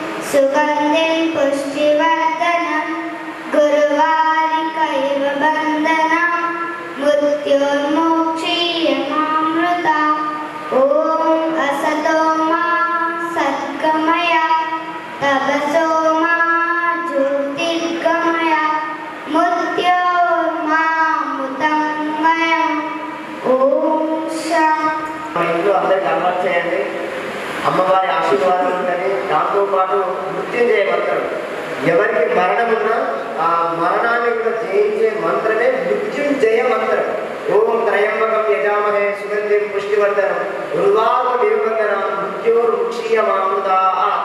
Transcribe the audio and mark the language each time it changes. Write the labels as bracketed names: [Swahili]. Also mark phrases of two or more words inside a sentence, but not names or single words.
[Sanskrit] सुगन्धिं पुष्टिवर्धनं गुरुवारिकैव बन्धनं मृत्योर्मोक्षीयमामृता ॐ असतो मा सद्गमय तपसो मा ज्योतिर्गमय मृत्योर्मामृतंगमय ॐ [Telugu] ఇంట్లో అందరికి అలవాటు చేయండి. అమ్మవారి ఆశీర్వాదం ఉందని దాంతోపాటు మృత్యుంజయ మంత్రం. ఎవరికి మరణం ఉన్నా ఆ మరణాన్ని కూడా జయించే మంత్రమే మృత్యుంజయ మంత్రం. [Sanskrit] ఓం త్రయంబకం యజామహే సుగంధిం పుష్టివర్ధనం ఉర్వారుక నిరుబంధనం మృత్యోర్ముక్షీయమామృతాత్.